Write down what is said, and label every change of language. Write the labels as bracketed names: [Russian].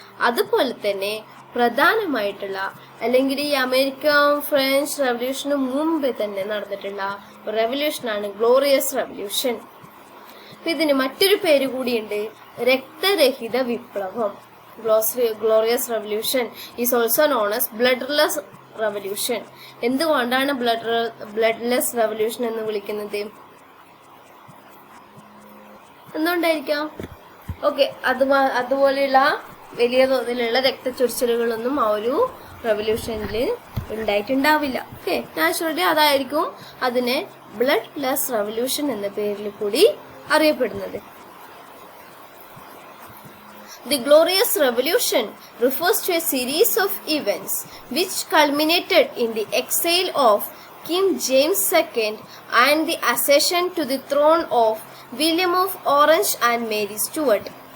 [Malayalam] അതുപോലെ തന്നെ പ്രധാനമായിട്ടുള്ള അല്ലെങ്കിൽ ഈ അമേരിക്കൻ ഫ്രഞ്ച് റവല്യൂഷന് മുമ്പ് തന്നെ നടന്നിട്ടുള്ള റവല്യൂഷനാണ് ഗ്ലോറിയസ് റവല്യൂഷൻ. ഇതിന് മറ്റൊരു പേര് കൂടിയുണ്ട്, രക്തരഹിത വിപ്ലവം. [English] Glorious Revolution is also known as Bloodless Revolution. [Malayalam] എന്തുകൊണ്ടാണ് ബ്ലഡ്ലെസ് റവല്യൂഷൻ എന്ന് വിളിക്കുന്നത്? എന്തുകൊണ്ടായിരിക്കാം? ഓക്കെ, അതുപോലെയുള്ള വലിയ തോതിലുള്ള രക്തച്ചൊരിച്ചിലുകളൊന്നും ആ ഒരു റവല്യൂഷനിൽ ഉണ്ടായിട്ടുണ്ടാവില്ല. ഓക്കെ, നാച്ചുറലി അതായിരിക്കും അതിനെ ബ്ലഡ്ലെസ് റവല്യൂഷൻ എന്ന പേരിൽ കൂടി അറിയപ്പെടുന്നത്. [English] The Glorious Revolution refers to a series of events which culminated in the exile of King James II and the accession to the throne of William of Orange and Mary Stuart.